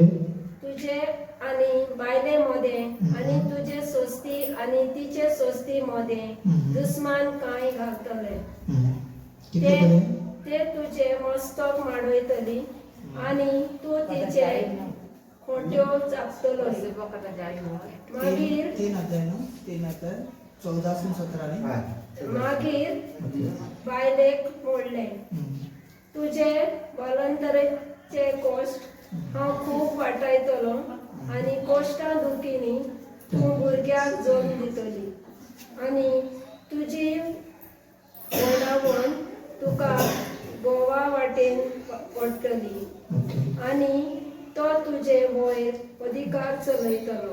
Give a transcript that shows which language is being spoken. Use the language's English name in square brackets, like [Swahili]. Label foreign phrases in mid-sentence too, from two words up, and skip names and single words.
[Konkani] तुझे आणि बायले मध्ये आणि तुझे सोस्ती आणि तिचे सोस्ती मध्ये दुस्मान काय घालतले. किती ते बरे ते तुझे मस्तक माडयतली आणि तू तिचे खोट्यो चापतलोय. मागीर [Hindi] 3 अध्याय ना 3 अध्याय 14 से 17 [Konkani] हा. मागीर बायलेक म्हणले, तुझे बलंतरेचे कोश्ट हांव खूब वाटायतलो आणि कोश्टा दुखीनी तूं भुरग्याक जोड दितली आणि तुजी वडावण तुका गोवा वाटेन पडटली आणि तो तुजे वयर अधिकार चलयतलो.